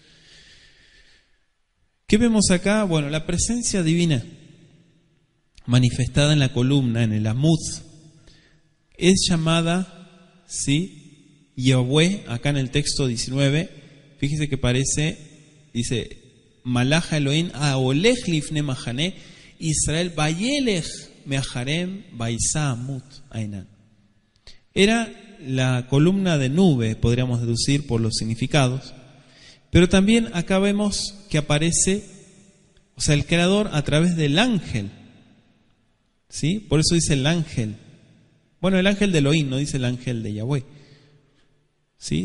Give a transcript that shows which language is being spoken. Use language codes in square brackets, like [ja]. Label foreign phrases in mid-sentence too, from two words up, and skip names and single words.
[es] ¿Qué vemos acá? Bueno, la presencia divina manifestada en la columna, en el Amud, es llamada, ¿sí?, Yahweh, acá en el texto 19. Fíjese que dice, [he] מלאך האלוהים, ההולך לפני מחנה ישראל, וילך מאחריהם, ויסע עמוד הענן. [es] Era la columna de nube, podríamos deducir por los significados, pero también acá vemos que aparece, o sea, el Creador a través del ángel, ¿sí? Por eso dice el ángel. Bueno, el ángel de Elohim, no dice el ángel de Yahweh, ¿sí?